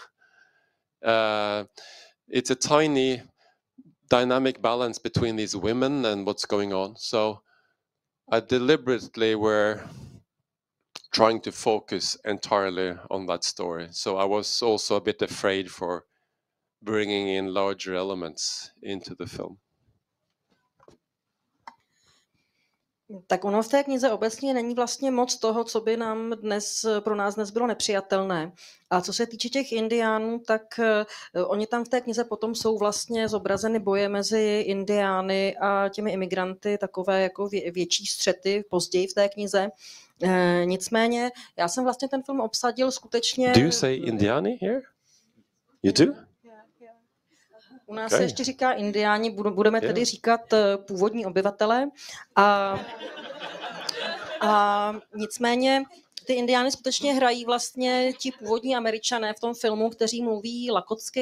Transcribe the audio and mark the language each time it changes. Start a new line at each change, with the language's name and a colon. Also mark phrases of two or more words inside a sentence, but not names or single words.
English: It's a tiny dynamic balance between these women and what's going on. So I deliberately were trying to focus entirely on that story. So I was also a bit afraid for bringing in larger elements into the film.
Czech: Tak ono v té knize obecně není vlastně moc toho, co by pro nás dnes bylo nepřijatelné. A co se týče těch indiánů, tak oni tam v té knize potom jsou vlastně zobrazeny boje mezi indiány a těmi imigranty, takové jako větší střety později v té knize. Nicméně já jsem vlastně ten film obsadil skutečně...
English: Do you say indiáni here? You do?
Czech: U nás se ještě říká indiáni, budeme tedy říkat původní obyvatelé. A nicméně ty indiány skutečně hrají vlastně ti původní Američané v tom filmu, kteří mluví lakotsky.